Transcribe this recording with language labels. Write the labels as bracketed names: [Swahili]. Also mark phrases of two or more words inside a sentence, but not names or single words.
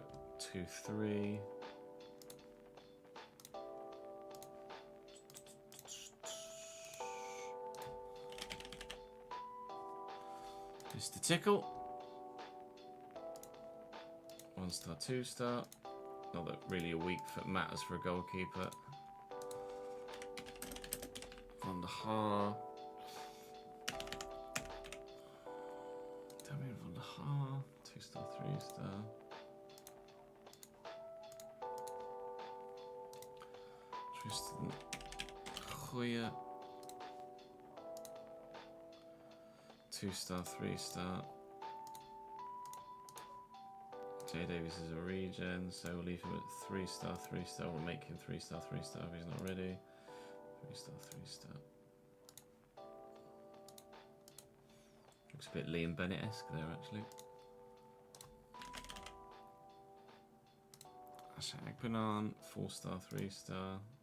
[English] 2-3. Mr. Tickle. 1-star, 2-star. Not that really a weak foot matters for a goalkeeper. Van der Haar. Damien Van der Haar. 2-star, 3-star. Tristan Goya. 2-star, 3-star. Jay Davies is a regen, so we'll leave him at 3-star, 3-star. We'll make him 3-star, 3-star if he's not ready. 3-star, 3-star. Looks a bit Liam Bennett-esque there, actually. Ashagbanan, 4-star, 3-star.